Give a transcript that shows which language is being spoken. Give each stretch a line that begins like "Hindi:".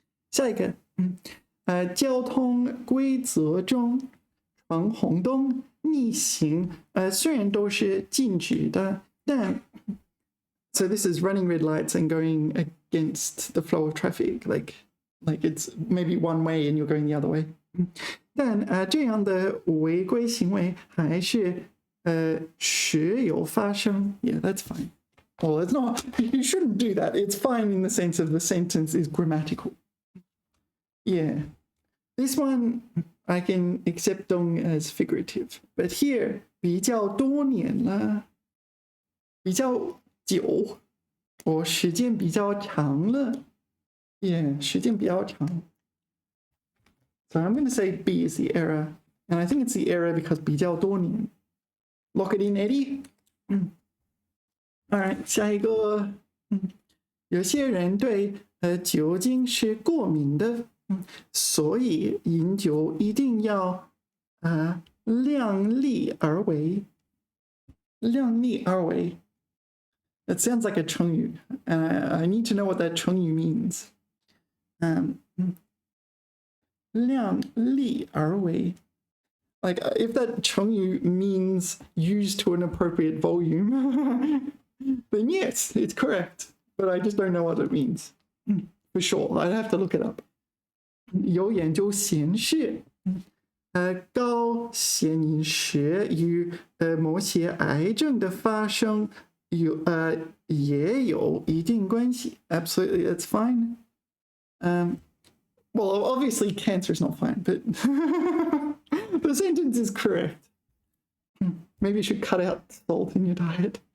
Chinese: 下一个，交通规则中，闯红灯、逆行，虽然都是禁止的，但
English: so this is running red lights and going against the flow of traffic, like it's maybe one way and you're going the other way.
Chinese: 但这样的违规行为还是时有发生.
English: Yeah, that's fine. Well, it's not. You shouldn't do that. It's fine in the sense of the sentence is grammatical. Yeah, this one I can accept as figurative, but here
Chinese: 比较多年了，比较久，或时间比较长了。 Yeah, 时间比较长。
English: So I'm going to say B is the error, and I think it's the error because
Chinese: 比较多年.
English: Lock it in, Eddie. All right,
Chinese: 下一个，有些人对酒精是过敏的，所以饮酒一定要量力而为。量力而为。
English: That sounds like a 成语, and I need to know what that 成语 means.
Chinese: 量力而为.
English: Like, if that 成语 means used to an appropriate volume, then yes, it's correct. But I just don't know what it means. For sure, I'd have to look it up.
Chinese: 有研究显示，高咸饮食与某些癌症的发生也有一定关系.
English: Absolutely, that's fine. Well, obviously cancer is not fine, but the sentence is correct. Maybe you should cut out salt in your diet.